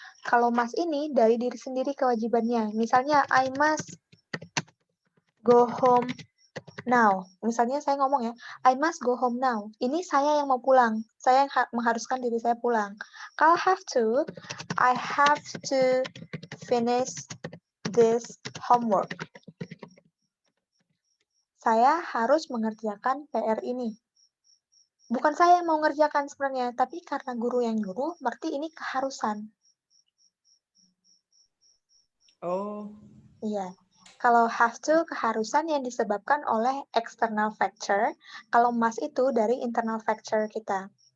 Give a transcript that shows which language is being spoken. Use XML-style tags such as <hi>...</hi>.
<id>Kalau must ini dari diri sendiri kewajibannya. Misalnya,</id> <en>I must go home now.</en> <id>Misalnya saya ngomong ya,</id> <en>I must go home now.</en> <id>Ini saya yang mau pulang. Saya yang mengharuskan diri saya pulang. Kalau</id> <en>have to, I have to finish this homework.</en> <id>Saya harus mengerjakan PR ini. Bukan saya yang mau ngerjakan sebenarnya, tapi karena guru yang nyuruh, berarti ini keharusan. oh, Iya. Kalau have to keharusan yang disebabkan oleh external factor, kalau must itu dari internal factor kita.</id>